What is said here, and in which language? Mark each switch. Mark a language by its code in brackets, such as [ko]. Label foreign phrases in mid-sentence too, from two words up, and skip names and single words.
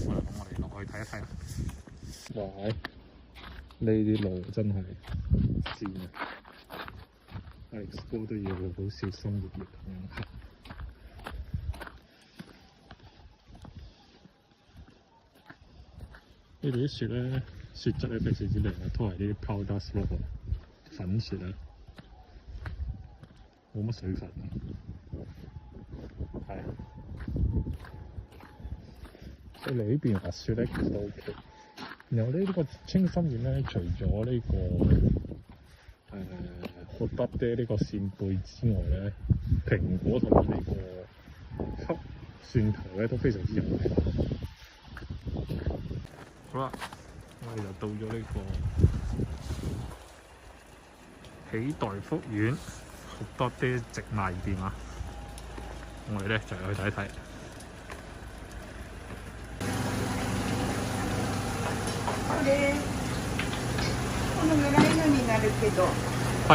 [yue] 咁我哋落去睇一睇。哇！呢啲路真係賤啊！Alex 哥都要好小心翼翼咁行。呢度啲雪咧，雪質咧非常之靚啊，都係啲 [en] powder snow [yue] 粉雪啊，冇乜水分啊，係。所以嚟呢邊滑雪咧，其實都 OK。然後呢個青森縣咧，除咗呢個好得啲呢個扇貝之外咧，蘋果同埋呢個黑蒜頭咧都非常之有名。好啦，我哋就到咗呢個喜代福苑好多啲直賣店啊！我哋咧就去睇一睇。 [ja] はい。